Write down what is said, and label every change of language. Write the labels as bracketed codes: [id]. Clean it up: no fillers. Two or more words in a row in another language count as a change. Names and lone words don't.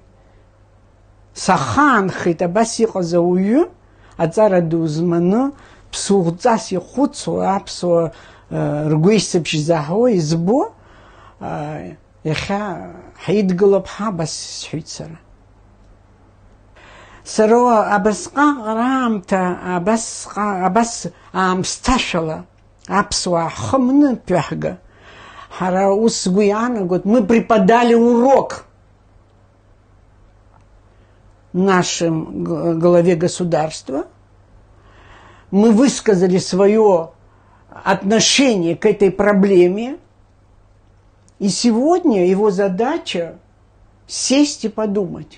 [ab] Сахаанхеит абас иҟаз ауаҩы, аҵара ду зманы, ԥсуӷҵас ихәыцуа, аԥсуа ргәеисыбжь заҳауа избо, иахьа ҳидгылап абас сҳәеит сара. Сара абасҟак раамҭа, абас аамсҭашәала аԥсуаа ҳхы-мнытәаҳга, ҳара ус сгәы иаанагоит, [ru] мы преподали урок нашим главе государства. Мы высказали свое отношение к этой проблеме, и сегодня его задача сесть и подумать.